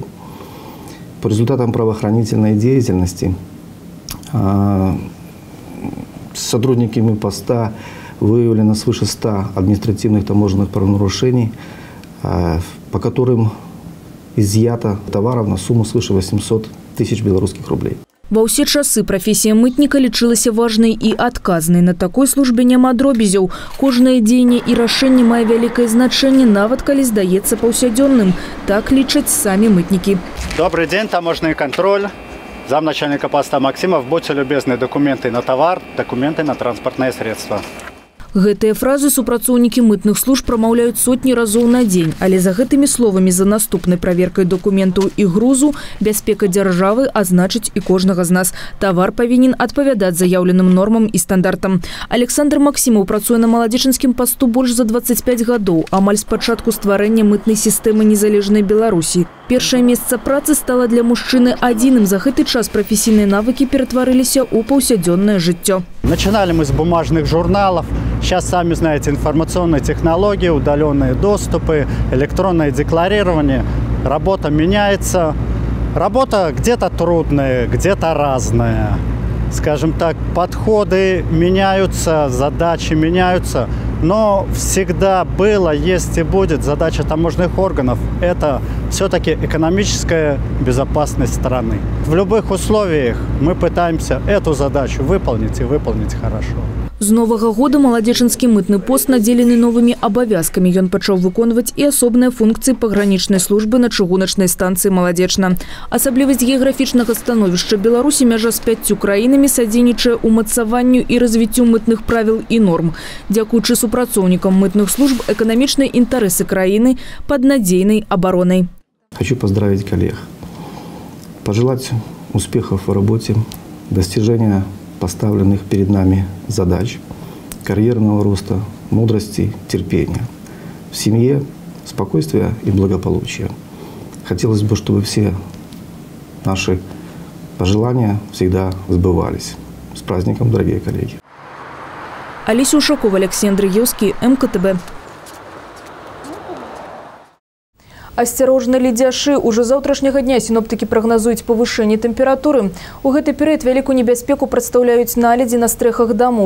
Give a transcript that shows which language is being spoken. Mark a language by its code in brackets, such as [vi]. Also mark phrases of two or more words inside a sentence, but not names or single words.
[ru] По результатам правоохранительной деятельности сотрудниками поста выявлено свыше 100 административных таможенных правонарушений, по которым изъято товаров на сумму свыше 800 тысяч белорусских рублей. [be] Ва ўсе часы прафесія мытніка лічылася важнай і адказнай. На такой службе няма дробязяў. Кожнае дзеянне і рашэнне мае вялікае значэнне, нават калі здаецца паўсядзённым. Так лічаць самі мытнікі. [ru] Добрый день, таможенный контроль. Замначальника поста Максимов. Будьте любезны, документы на товар, документы на транспортные средства. [be] Гэтыя фразы супрацоўнікі мытных служб прамаўляюць сотні разоў на дзень, але за гэтымі словамі, за наступнай праверкай дакументаў і грузу, бяспека дзяржавы азначыць і кожнага з нас. Тавар павінен адпавядаць заяўленым нормам і стандартам. Александр Максимов працуе на маладзечынскім пасту больш за 25 гадоў, амаль з пачатку стварэння мытнай сістэмы незалежнай Беларусі. Першае месца працы стала для мужчыны адзіным. За гэты час прафесійныя навыкі ператварыліся ў паўсядзённае жыццё. [ru] Начинали мы с бумажных журналов. Сейчас, сами знаете, информационные технологии, удаленные доступы, электронное декларирование. Работа меняется. Работа где-то трудная, где-то разная. Скажем так, подходы меняются, задачи меняются. Но всегда было, есть и будет задача таможенных органов – это все-таки экономическая безопасность страны. В любых условиях мы пытаемся эту задачу выполнить и выполнить хорошо. [be] З новага года маладзечынскі мытны пост надзелены новымі абавязкамі. Ён пачаў выконваць і асобныя функцыі пагранічнай службы на чыгуначнай станцыі Маладзечна. Асаблівасць геаграфічнага становішча Беларусі, мяжа з 5 краінамі, садзейнічае ўмацаванню і развіццю мытных правіл і норм. Дзякуючы супрацоўнікам мытных служб эканамічныя інтарэсы краіны пад надзейнай абаронай. [ru] Хочу поздравить коллег пожелать успехов в работе, достижения поставленных перед нами задач, карьерного роста, мудрости, терпения. В семье спокойствия и благополучия. Хотелось бы, чтобы все наши пожелания всегда сбывались. С праздником, дорогие коллеги! [be] Аліся Ушакова, Александр Юский, МКТБ. Асцярожна ледзяшы. Уже заўтрашняга дня синоптики прагназуюць павышэнне тэмпературы. У гэты перыяд вялікую небяспеку прадстаўляюць наледзі на стрэхах дамоў.